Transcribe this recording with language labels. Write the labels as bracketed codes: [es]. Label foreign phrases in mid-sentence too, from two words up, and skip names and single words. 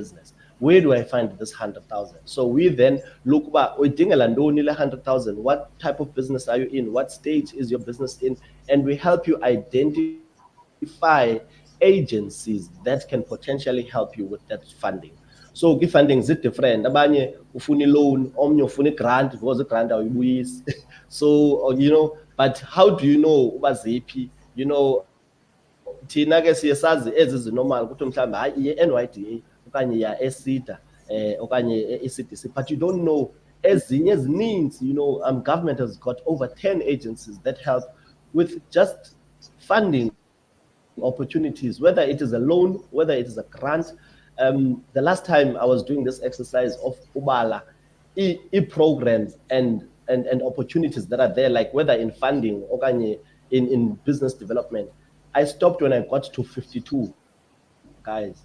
[en] Where do I find this 100,000? So we then look back. We think 100,000. What type of business are you in? What stage is your business in? And we help you identify agencies that can potentially help you with that funding. So funding is different. [xh] Abanye ufuna loan, omnye ufuna grant [en] because grant [xh] awuyibuyisi. [en] So but how do you know [xh] uba ziphi? Thina ke siye sazi ezi normal ukuthi mhlawumbe hayi iye-NYDA okanye iya-ESIDA okanye e-ECDC, [en] but you don't know [xh] ezinye ezininzi. [en] Government has got over 10 agencies that help with just funding opportunities, whether it is a loan, whether it is a grant. The last time I was doing this exercise of ubala programs and opportunities that are there, like whether in funding or in business development, I stopped when I got to 52, guys.